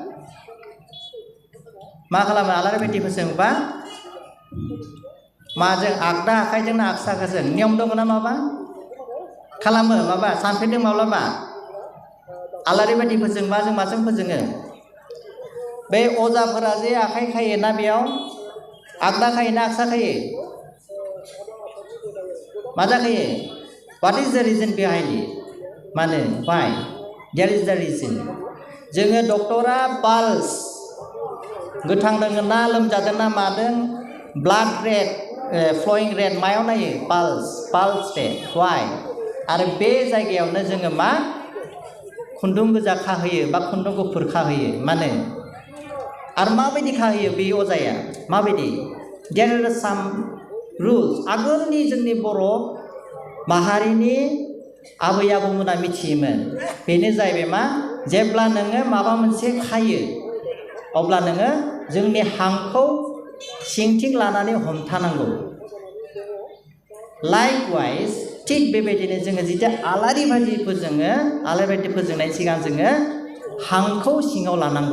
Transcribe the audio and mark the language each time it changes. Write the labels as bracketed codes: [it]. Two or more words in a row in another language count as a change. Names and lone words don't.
[brx] आलारि बाथि फोजोङोबा माजों आगदा आखाइजोंना आगसि आखाइजों नियम दङ ना माबा खालामो? माबा सानफेरदों माब्लाबा? आलारि बाथि फोजोंबा जों माजों फोजोङो? बे अजाफोरा जे आखाइ खायोना बेयाव आगदा खायोना आगसा खायो? मा जाखायो? [en] What is the reason behind it? मानो? Why? There is the reason. [brx] जोङो डक्टरा पाल्स गोथां दोङो ना लोमजादों ना मादों [en] blood rate flowing rate [brx] मायाव नायो? [en] pulse rate. Why? [brx] आरो बे जायगायावनो जोङो मा खुन्दुं गोजा खाहोयो बा खुन्दुं गुफुर खाहोयो। मानो? आरो माबायदि खाहोयो बे अजाया? माबायदि? [en] There are some rules. [brx] आगोलनि जोंनि बर' माहारिनि आबै आबौमोना मिथियोमोन। बेनो जाहैबाय मा? जेब्ला नोङो माबा मोनसे खायो अब्ला नोङो जोंनि हांखौ सिंथिं लानानै हमथानांगौ। लाइकवाइज थिग बेबायदिनो जोङो जेथिया आलारि बाथि फोजोंनायनि सिगां जोङो हांखौ सिङाव लानांगौ।